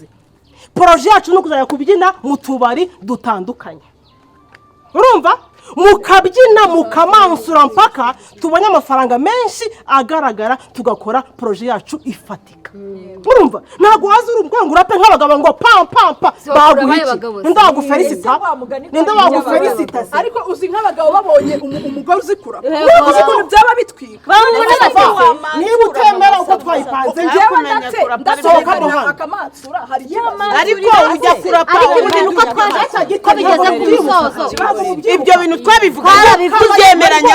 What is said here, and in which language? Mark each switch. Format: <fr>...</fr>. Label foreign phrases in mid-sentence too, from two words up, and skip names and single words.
<rw>Projet yacu no kuzajya kubyina mu tubari dutandukanye, urumva, mukabyina mukamansura mpaka tubonye amafaranga menshi agaragara, tugakora projet yacu ifatika. Urumva, ntabwo waza urumva ngo urape nk'abagabo ngo pam pam pa baguhiki ndagufelicita ndagufelicita. Ariko uzi nk'abagabo babonye umugore uzikura uzi ko byaba bitwika. Niba utemera uko twayipanze ndasohoka mu akamansura hari ariko ujya kurapa ibintu uko twaje ko bigeze ku bisozo ibyo bintu twabivuga tubyemeranya.</rw>